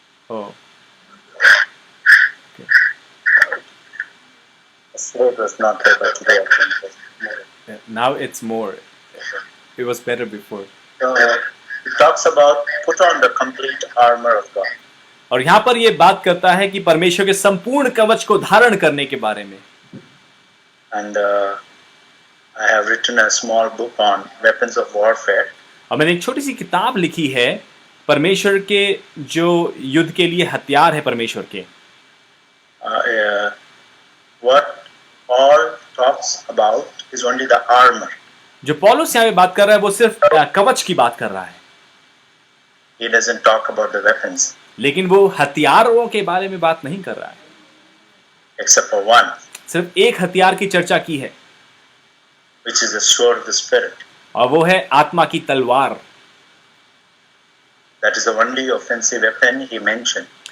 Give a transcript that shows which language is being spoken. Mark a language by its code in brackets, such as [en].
[en] Oh. Yesterday it was not there, but today I think it's more. Yeah, now it's more. It was better before. So it talks about put on the complete armor of God. [hi] और यहाँ पर ये बात करता है कि परमेश्वर के संपूर्ण कवच को धारण करने के बारे में. [en] And I have written a small book on weapons of warfare. [hi] और मैंने एक छोटी सी किताब लिखी है परमेश्वर के जो युद्ध के लिए हथियार है परमेश्वर के. [en] What Paul talks about is only the armor. [hi] जो पौलुस यहाँ पे बात कर रहा है वो सिर्फ कवच की बात कर रहा है. [en] He doesn't talk about the weapons. [hi] लेकिन वो हथियारों के बारे में बात नहीं कर रहा है. [en] Except for one, [hi] सिर्फ एक हथियार की चर्चा की है, [en] which is the sword of the Spirit. [hi] और वो है आत्मा की तलवार. [en] That is the only offensive weapon he mentioned.